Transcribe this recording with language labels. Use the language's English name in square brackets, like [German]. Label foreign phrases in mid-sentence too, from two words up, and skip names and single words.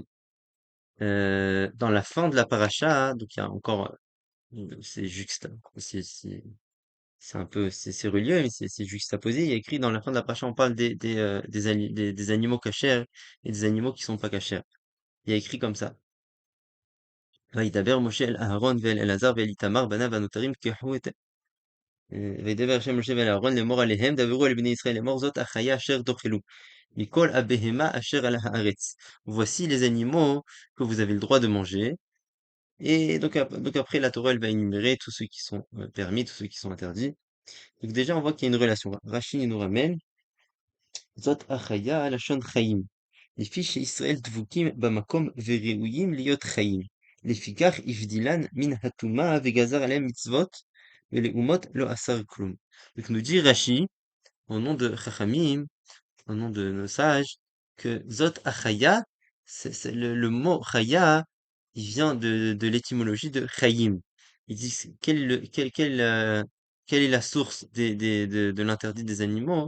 [French] Dans la fin de la paracha, donc il y a encore, c'est juxta, c'est religieux, mais c'est juxtaposé. Il y a écrit dans la fin de la paracha, on parle des animaux cachers et des animaux qui sont pas cachers. Il y a écrit comme ça. [Hebrew] וידבר משה אל אהרון ואל אלעזר ואל איתמר בניו הנותרים קחו את וידבר השם משה ואל אהרון לאמור עליהם דברו אל בני ישראל לאמור זאת החיה אשר תאכלו מכל הבהמה אשר על הארץ. [French] Voici les animaux que vous avez le droit de manger. Et donc après la Torah elle va énumérer tous ceux qui sont permis, tous ceux qui sont interdits. Donc déjà on voit qu'il y a une relation. Rachid nous ramène [Hebrew] זאת החיה לשון חיים. לפי שישראל דבוקים במקום וראויים להיות חיים. לפיכך הבדילן מן הטומאה וגזר עליהם מצוות, ולאומות לא אסר כלום. [French] Donc nous dit Rashi, au nom de Chachamim, au nom de nos sages, que [Hebrew] זאת החיה, [French] le mot Chaya, il vient de l'étymologie de Chayim. Il dit quelle est la source de l'interdit des animaux?